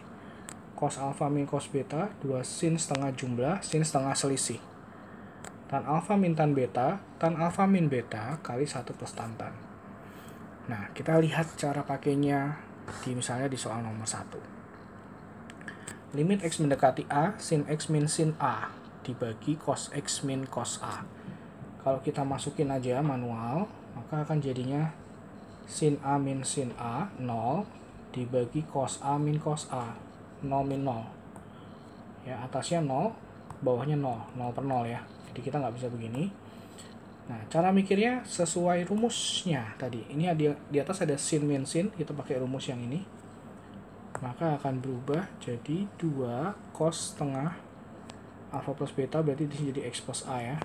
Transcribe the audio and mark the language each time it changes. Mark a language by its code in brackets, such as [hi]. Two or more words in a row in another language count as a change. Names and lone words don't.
[id] Cos alfa min cos beta, 2 sin setengah jumlah, sin setengah selisih. Tan alfa min tan alfa min beta kali 1 plus tan. Nah, kita lihat cara pakainya misalnya di soal nomor 1. Limit x mendekati A, sin x min sin A dibagi cos x min cos A. Kalau kita masukin aja manual, maka akan jadinya sin A min sin A 0 dibagi cos A min cos A 0 min 0. Ya, atasnya 0, bawahnya 0, 0 per 0 ya. Jadi kita nggak bisa begini. Nah, cara mikirnya sesuai rumusnya tadi. Ini di atas ada sin min sin, kita pakai rumus yang ini. Maka akan berubah jadi 2 cos setengah alfa plus beta, berarti di sini jadi x plus A ya.